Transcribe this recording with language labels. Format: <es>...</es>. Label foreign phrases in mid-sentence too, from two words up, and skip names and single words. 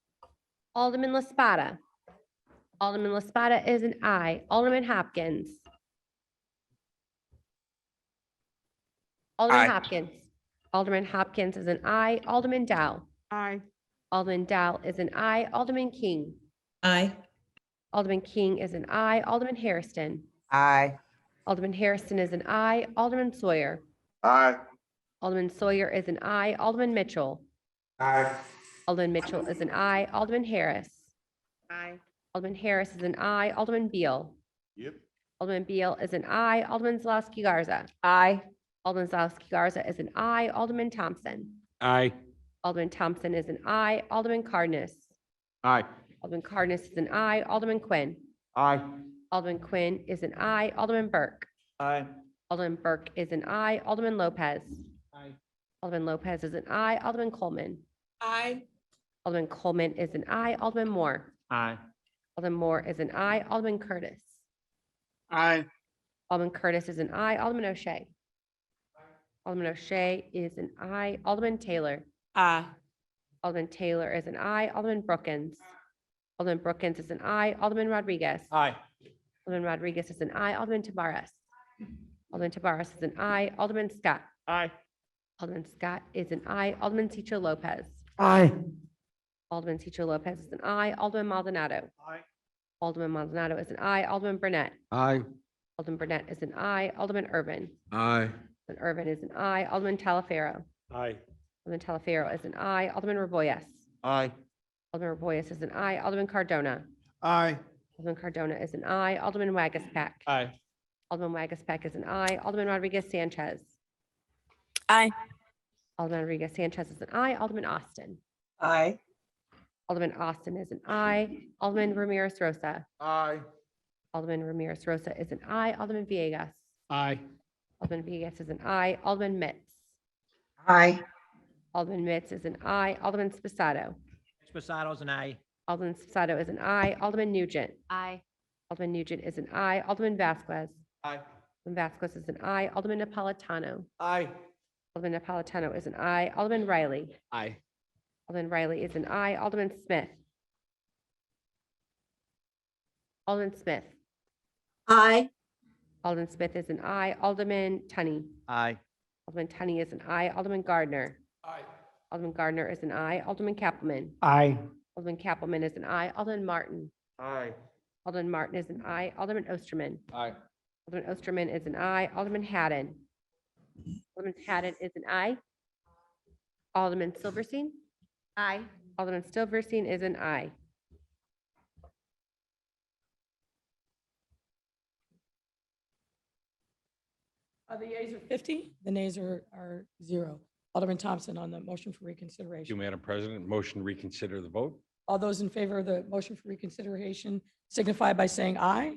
<en>Alderman LaSpada. Alderman LaSpada is an aye. Alderman Hopkins. Alderman Aye. Hopkins. Alderman Hopkins is an aye. Alderman Dow. Aye. Alderman Dow is an aye. Alderman King. Aye. Alderman King is an aye. Alderman Hairston. Aye. Alderman Hairston is an aye. Alderman Sawyer. Aye. Alderman Sawyer is an aye. Alderman Mitchell. Aye. Alderman Mitchell is an aye. Alderman Harris. Aye. Alderman Harris is an aye. Alderman Beal. Yep. Alderman Beal is an aye. Alderman Zulowski Garza. Aye. Alderman Zulowski Garza is an aye. Alderman Thompson. Aye. Alderman Thompson is an aye. Alderman Cardenas. Aye. Alderman Cardenas is an aye. Alderman Quinn. Aye. Alderman Quinn is an aye. Alderman Burke. Aye. Alderman Burke is an aye. Alderman Lopez. Aye. Alderman Lopez is an aye. Alderman Coleman. Aye. Alderman Coleman is an aye. Alderman Moore. Aye. Alderman Moore is an aye. Alderman Curtis. Aye. Alderman Curtis is an aye. Alderman O'Shea. Alderman O'Shea is an aye. Alderman Taylor. Aye. Alderman Taylor is an aye. Alderman Brookins. Alderman Brookins is an aye. Alderman Rodriguez. Aye. Alderman Rodriguez is an aye. Alderman Tabarez. Alderman Tabarez is an aye. Alderman Scott. Aye. Alderman Scott is an aye. Alderman Cicho Lopez. Aye. Alderman Cicho Lopez is an aye. Alderman Maldonado. Aye. Alderman Maldonado is an aye. Alderman Burnett. Aye. Alderman Burnett is an aye. Alderman Irvin. Aye. Alderman Irvin is an aye. Alderman Talaferro. Aye. Alderman Talaferro is an aye. Alderman Raboyes. Aye. Alderman Raboyes is an aye. Alderman Cardona. Aye. Alderman Cardona is an aye. Alderman Wagaspack. Aye. Alderman Wagaspack is an aye. Alderman Rodriguez Sanchez. Aye. Alderman Rodriguez Sanchez is an aye. Alderman Austin. Aye. Alderman Austin is an aye. Alderman Ramirez Rosa. Aye. Alderman Ramirez Rosa is an aye. Alderman Villegas. Aye. Alderman Villegas is an aye. Alderman Mitz. Aye. Alderman Mitz is an aye. Alderman Spasado. Spasato's an aye. Alderman Spasado is an aye. Alderman Nugent. Aye. Alderman Nugent is an aye. Alderman Vasquez. Aye. Alderman Vasquez is an aye. Alderman Napolitano. Aye. Alderman Napolitano is an aye. Alderman Riley. Aye. Alderman Riley is an aye. Alderman Smith. Alderman Smith. Aye. Alderman Smith is an aye. Alderman Tunney. Aye. Alderman Tunney is an aye. Alderman Gardner. Aye. Alderman Gardner is an aye. Alderman Kappelman. Aye. Alderman Kappelman is an aye. Alderman Martin. Aye. Alderman Martin is an aye. Alderman Osterman. Aye. Alderman Osterman is an aye. Alderman Haddon. Alderman Haddon is an aye. Alderman Silverstein. Aye. Alderman Silverstein is an aye. The yeas are 50, the nays are 0. Alderman Thompson on the motion for Thank you, reconsideration. Madam President. Motion to reconsider the vote. All those in favor of the motion for reconsideration signify by saying aye.</en>